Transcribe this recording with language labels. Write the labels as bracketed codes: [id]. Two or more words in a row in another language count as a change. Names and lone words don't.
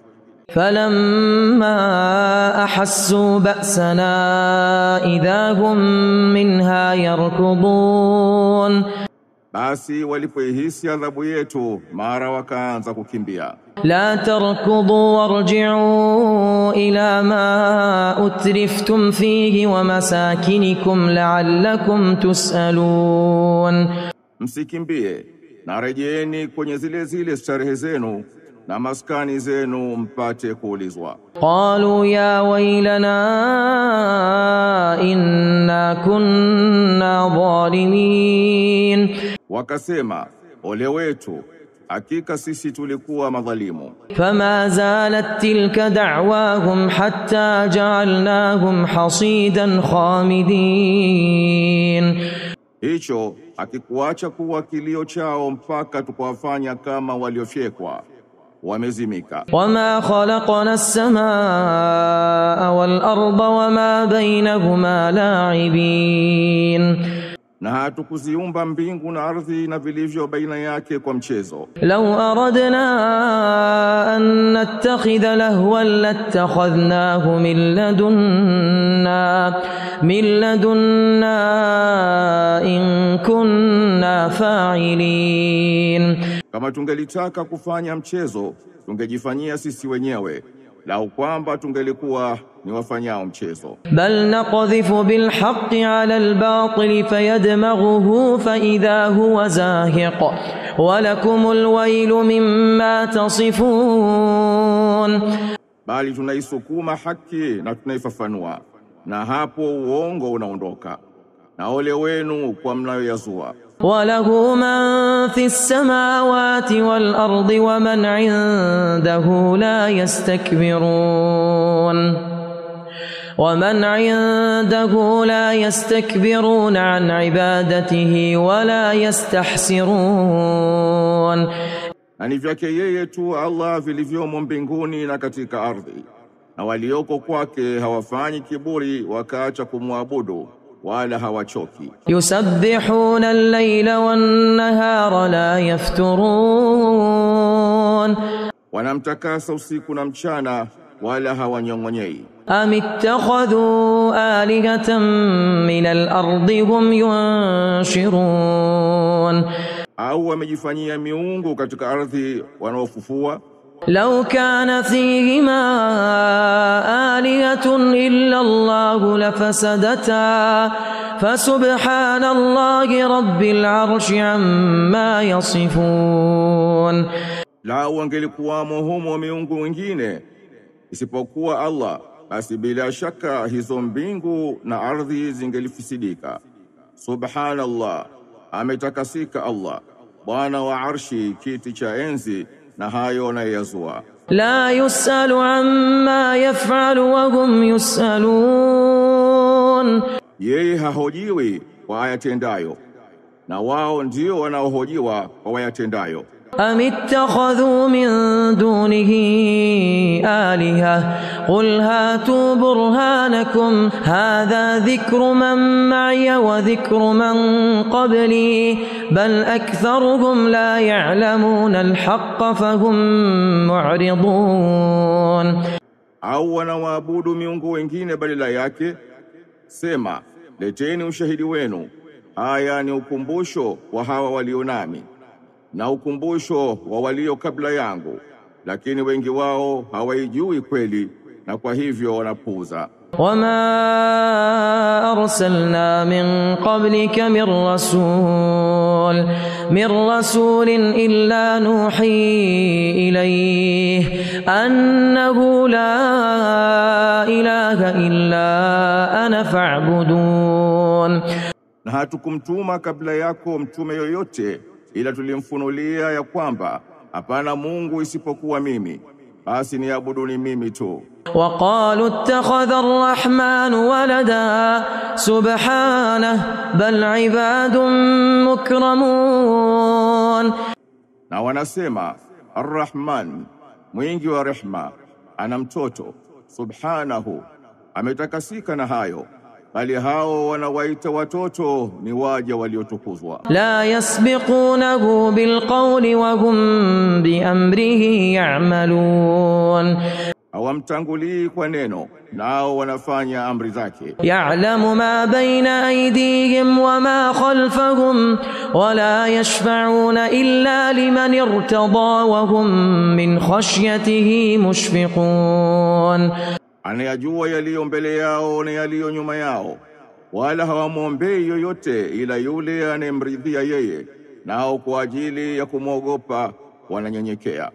[ar] فلما أحسوا بأسنا إذا هم منها يركضون. [sw] Basi walipoihisi adhabu yetu mara wakaanza kukimbia. [ar] لا تركضوا وارجعوا إلى ما أترفتم فيه ومساكنكم لعلكم تسألون. [sw] Msikimbie na rejeeni kwenye zile zile starehe zenu na maskani zenu mpate kuulizwa. [ar] قالوا يا ويلنا إنا كنا ظالمين. [sw] Wakasema, ole wetu, hakika sisi tulikuwa madhalimu. [ar] فما زالت تلك دعواهم حتى جعلناهم حصيدا خامدين. [sw] Hicho hakikuacha kuwa kilio chao mpaka tukawafanya kama waliofyekwa, wamezimika. [ar] وما خلقنا السماء والأرض وما بينهما لاعبين [sw] Na hatukuziumba mbingu na ardhi na vilivyo baina yake kwa mchezo. [ar] لو أردنا أن نتخذ لهوا لاتخذناه من لدنا إن كنا فاعلين. [sw] Kama tungelitaka kufanya mchezo, tungejifanyia sisi wenyewe, lau kwamba tungelikuwa ni wafanyao mchezo. [ar] بل نقذف بالحق على الباطل فيدمغه فإذا هو زاهق ولكم الويل مما تصفون. [sw] Bali tunaisukuma haki na tunaifafanua, na hapo uongo unaondoka, na ole wenu kwa mnayoyazua. [ar] وله من في السماوات والأرض ومن عنده لا يستكبرون عن عبادته ولا يستحسرون. [sw] Na ni vyake yeye tu Allah vilivyomo mbinguni na katika ardhi, na walioko kwake hawafanyi kiburi wakaacha kumwabudu wala hawachoki. [ar] يسبحون الليل والنهار لا يفترون. [sw] Wanamtakasa usiku na mchana wala hawanyong'onyei. [ar] أم اتخذوا آلهة من الأرض هم ينشرون. [sw] Au wamejifanyia miungu katika ardhi wanaofufua. [ar] لو كان فيهما آلهة إلا الله لفسدتا فسبحان الله رب العرش عما يصفون. [sw] Lau wangelikuwamo humo miungu wengine isipokuwa Allah, basi bila shaka hizo mbingu na ardhi zingelifisidika. Subhanallah, ametakasika Allah, Bwana wa arshi, kiti cha enzi, na hayo anayazua. [ar] لا يسأل عما يفعل وهم يسألون. [sw] Yeye hahojiwi kwa ayatendayo, na wao ndio wanaohojiwa kwa wayatendayo. [ar] أم اتخذوا من دونه آلهة قل هاتوا برهانكم هذا ذكر من معي وذكر من قبلي بل أكثرهم لا يعلمون الحق فهم معرضون. [sw] Au wanawaabudu miungu wengine badala yake, sema leteni ushahidi wenu, haya ni ukumbusho wa hawa walio nami na ukumbusho wa walio kabla yangu, lakini wengi wao hawaijui kweli, na kwa hivyo wanapuuza. [ar] وما أرسلنا من قبلك من رسول إلا نوحي إليه أنه لا إله إلا أنا فاعبدون. [sw] Na hatukumtuma kabla yako mtume yoyote, ila tulimfunulia ya kwamba hapana Mungu isipokuwa mimi, basi niabuduni mimi tu. [ar] وقالوا اتخذ الرحمن ولدا سبحانه بل عباد مكرمون. [sw] Na wanasema Ar-Rahman, mwingi wa rehma, ana mtoto. Subhanahu, ametakasika na hayo, bali hao wanawaita watoto ni waja waliotukuzwa. [ar] لا يسبقونه بالقول وهم بأمره يعملون. [sw] Hawamtangulii kwa neno, nao wanafanya amri zake. [ar] يعلم ما بين أيديهم وما خلفهم ولا يشفعون إلا لمن ارتضى وهم من خشيته مشفقون. [sw] Anayajua yaliyo mbele yao na yaliyo nyuma yao, wala hawamwombei yoyote ila yule anayemridhia yeye, nao kwa ajili ya kumwogopa wananyenyekea.